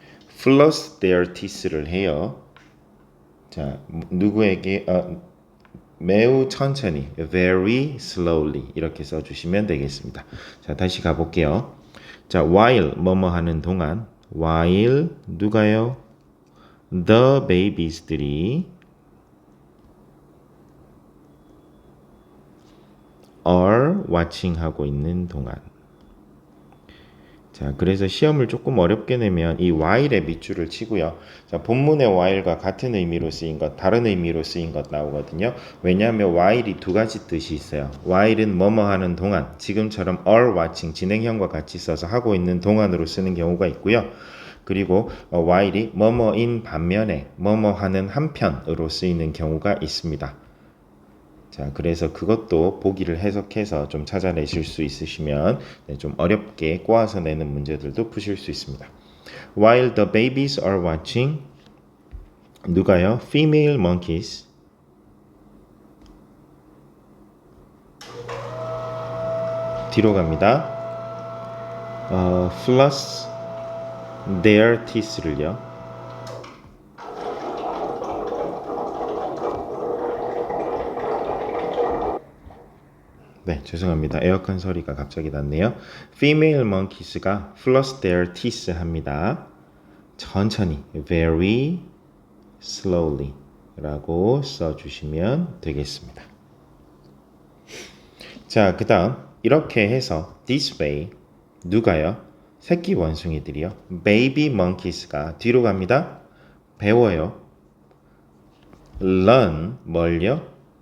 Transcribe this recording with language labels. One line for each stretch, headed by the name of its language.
English: floss their teeth를 해요.
Korean: 자, 누구에게 매우 천천히
English: very slowly
Korean: 이렇게 써주시면 되겠습니다. 자, 다시 가볼게요. 자, while 뭐뭐 하는 동안 while 누가요?
English: the babies들이 are watching 하고 있는 동안.
Korean: 자, 그래서 시험을 조금 어렵게 내면 이 while에 밑줄을 치고요. 자, 본문의 while과 같은 의미로 쓰인 것, 다른 의미로 쓰인 것 나오거든요. 왜냐하면 while이 두 가지 뜻이 있어요. while은 뭐뭐 하는 동안, 지금처럼 are watching 진행형과 같이 써서 하고 있는 동안으로 쓰는 경우가 있고요. 그리고 while이 뭐뭐인 반면에 뭐뭐 하는 한편으로 쓰이는 경우가 있습니다. 자, 그래서 그것도 보기를 해석해서 좀 찾아내실 수 있으시면 좀 어렵게 꼬아서 내는 문제들도 푸실 수 있습니다.
English: While the babies are watching,
Korean: 누가요?
English: Female monkeys.
Korean: 뒤로 갑니다.
English: Floss their teeth를요.
Korean: 네, 죄송합니다. 에어컨 소리가 갑자기 났네요.
English: Female monkeys가 floss their teeth 합니다.
Korean: 천천히,
English: very slowly.
Korean: 라고 써주시면 되겠습니다. 자, 그 다음 이렇게 해서 this way 누가요? 새끼 원숭이들이요. baby monkeys가 뒤로 갑니다. 배워요. learn 뭘요?